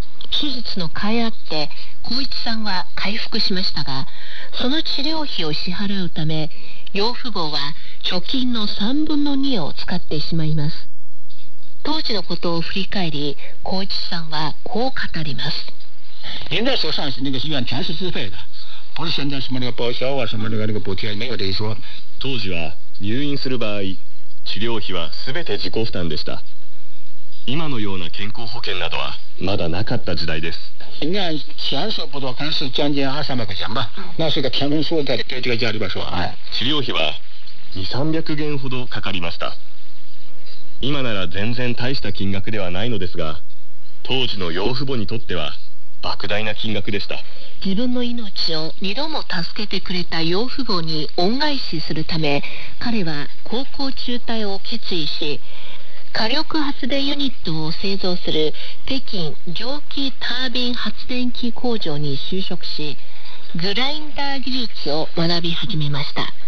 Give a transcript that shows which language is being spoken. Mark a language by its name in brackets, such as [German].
[Japanese] 手術の甲斐あって、光一さんは回復しましたが、その治療費を支払うため養父母は貯金の3分の2を使ってしまいます。当時のことを振り返り、光一さんはこう語ります。 [Chinese] 現在手上那个医院全是自费的，不是现在什么那个报销啊什么那个那个补贴，没有这一说。 [Japanese] 当时は入院する場合、治療費は全て自己負担でした。今のような健康保険などはまだなかった時代です。 [Chinese] 应该钱说不多，可能是将近二三百块钱吧。那是个天文数在在这个家里边说啊。 [Japanese] 治療費は200-300元ほどかかりました。今なら全然大した金額ではないのですが、当時の養父母にとっては莫大な金額でした。自分の命を二度も助けてくれた養父母に恩返しするため、彼は高校中退を決意し、火力発電ユニットを製造する北京蒸気タービン発電機工場に就職し、グラインダー技術を学び始めました。